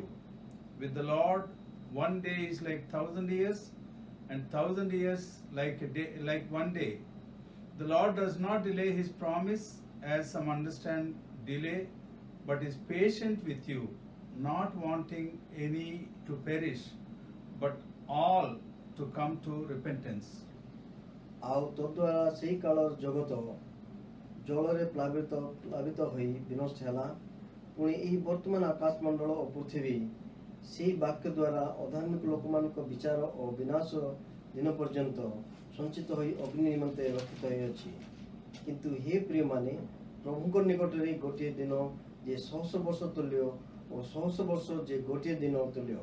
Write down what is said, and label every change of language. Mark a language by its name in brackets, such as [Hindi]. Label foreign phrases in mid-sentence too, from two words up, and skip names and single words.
[English] With the Lord, one day is like 1,000 years, and 1,000 years like a day, like one day. The Lord does not delay his promise, as some understand delay, but is patient with you, not wanting any to perish, but all to come to repentance. [Odia] ଆଉ ତଦ୍ୱାରା ସେହି କାଳର ଜଗତ ଜଳରେ ପ୍ଲାବିତ ହୋଇ ବିନଷ୍ଟ ହେଲା ପୁଣି ଏହି ବର୍ତ୍ତମାନ ଆକାଶମଣ୍ଡଳ ଓ ପୃଥିବୀ ସେହି ବାକ୍ୟ ଦ୍ୱାରା ଅଧାର୍ମିକ ଲୋକମାନଙ୍କ ବିଚାର ଓ ବିନାଶ ଦିନ ପର୍ଯ୍ୟନ୍ତ ସଞ୍ଚିତ ହୋଇ ଅଗ୍ନି ନିମନ୍ତେ ରକ୍ଷିତ ହୋଇଅଛି କିନ୍ତୁ ହେ ପ୍ରିୟମାନେ ପ୍ରଭୁଙ୍କ ନିକଟରେ ଗୋଟିଏ ଦିନ ଯେ 100 ବର୍ଷ ତୁଲ୍ୟ ଓ 100 ବର୍ଷ ଯେ ଗୋଟିଏ ଦିନ ତୁଲ୍ୟ।